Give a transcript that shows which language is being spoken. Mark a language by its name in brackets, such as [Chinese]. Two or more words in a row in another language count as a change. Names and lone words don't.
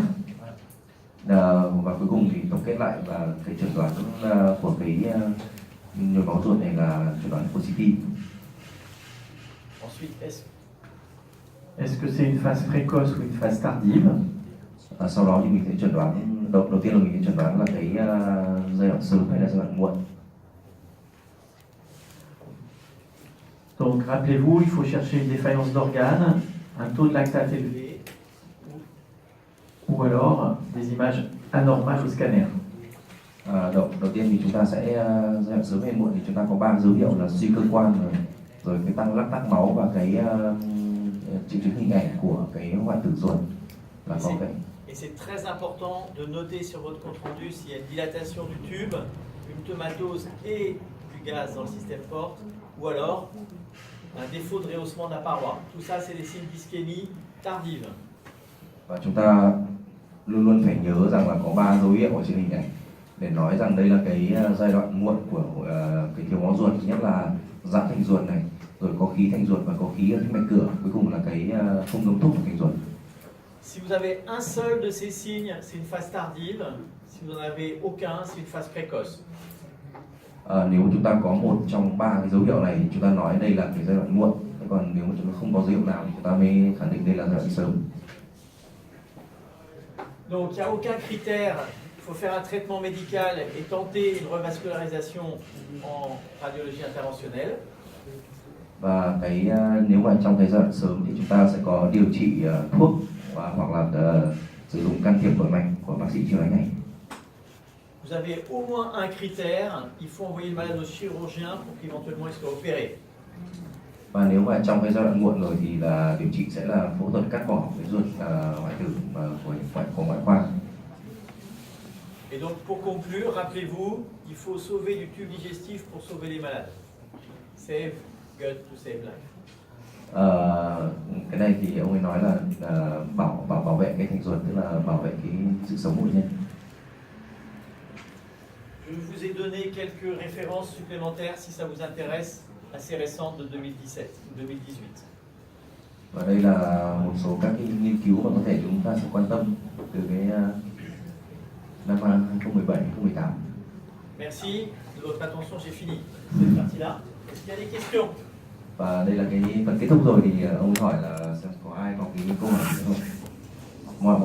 [Vietnamese] Và cuối cùng thì tổng kết lại và cái chẩn đoán của cái nhồi máu ruột này là chẩn đoán positive. [French] Ensuite, est-ce que c'est une phase précoce ou une phase tardive? [Vietnamese] Sau đó thì mình sẽ chẩn đoán, đầu tiên là mình sẽ chẩn đoán là cái giai đoạn sớm hay là giai đoạn muộn. [French] Donc rappelez-vous, il faut chercher une défaillance d'organes, un taux de lactate élevé ou alors des images anormales au scanner. [Vietnamese] đầu tiên thì chúng ta sẽ giai đoạn sớm hay muộn thì chúng ta có 3 dấu hiệu là suy cơ quan rồi cái tăng lắc tắc máu và cái triệu chứng hình ảnh của cái hoại tử ruột là có cái. [French] Et c'est très important de noter sur votre compte rendu s'il y a une dilatation du tube, une pneumatose et du gaz dans le système porte, ou alors un défaut de rehaussement de la paroi. Tout ça, c'est des signes d'ischémie tardive. [Vietnamese] Và chúng ta luôn luôn phải nhớ rằng là có 3 dấu hiệu ở trên hình ảnh để nói rằng đây là cái giai đoạn muộn của cái thiếu máu ruột, nhất là giãn thành ruột này, rồi có khí thành ruột và có khí ở thành mạch cửa, cuối cùng là cái không ngấm thúc của thành ruột. [French] Si vous avez un seul de ces signes, c'est une phase tardive. Si vous n'en avez aucun, c'est une phase précoce. [Vietnamese] Nếu chúng ta có một trong 3 cái dấu hiệu này, chúng ta nói đây là cái giai đoạn muộn. Còn nếu mà chúng ta không có dấu hiệu nào thì chúng ta mới khẳng định đây là giai đoạn sớm. [French] Donc, il n'y a aucun critère. Il faut faire un traitement médical et tenter une revascularisation en radiologie interventionnelle. [Vietnamese] Và cái nếu mà trong cái giai đoạn sớm thì chúng ta sẽ có điều trị thuốc hoặc là sử dụng can thiệp nội mạch của bác sĩ chuyên ngành này. [French] Vous avez au moins un critère, il faut envoyer le malade au chirurgien pour qu'éventuellement il soit opéré. [Vietnamese] Và nếu mà trong cái giai đoạn muộn rồi thì là điều trị sẽ là phẫu thuật cắt bỏ cái ruột hoại tử của ngoại khoa. [French] Et donc pour conclure, rappelez-vous, il faut sauver du tube digestif pour sauver les malades. [English] Save gut to save life. [Vietnamese] Cái này thì ông ấy nói là bảo vệ cái thành ruột, tức là bảo vệ cái sự sống của bệnh nhân. [French] Je vous ai donné quelques références supplémentaires si ça vous intéresse, assez récentes de 2017 ou 2018. [Vietnamese] Và đây là một số các cái nghiên cứu mà có thể chúng ta sẽ quan tâm từ cái năm 2017 2018. [French] Merci de votre attention, j'ai fini cette partie-là. Est-ce qu'il y a des questions? [Vietnamese] Và đây là cái phần kết thúc rồi thì ông hỏi là xem có ai có cái câu hỏi gì không? Mọi